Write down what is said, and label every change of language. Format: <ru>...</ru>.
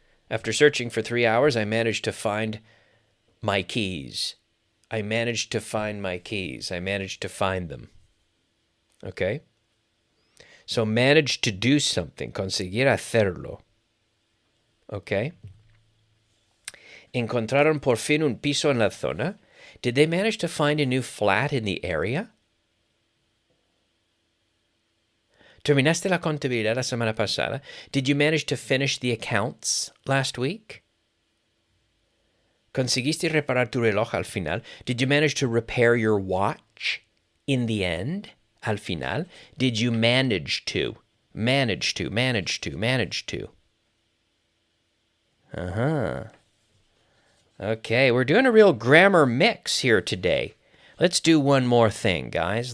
<en>After searching for 3 hours, I managed to find my keys. I managed to find my keys. I managed to find them. Okay? So manage to do something.</en> <es>Conseguir hacerlo. Okay? Encontraron por fin un piso en la zona.</es> <en>Did they manage to find a new flat in the area?</en> <es>¿Terminaste la contabilidad la semana pasada?</es> <en>Did you manage to finish the accounts last week?</en> <es>¿Conseguiste reparar tu reloj al final?</es> <en>Did you manage to repair your watch in the end?</en> <es>Al final?</es> <en>Did you manage to? Manage to. Uh-huh. Okay, we're doing a real grammar mix here today. Let's do one more thing, guys.</en>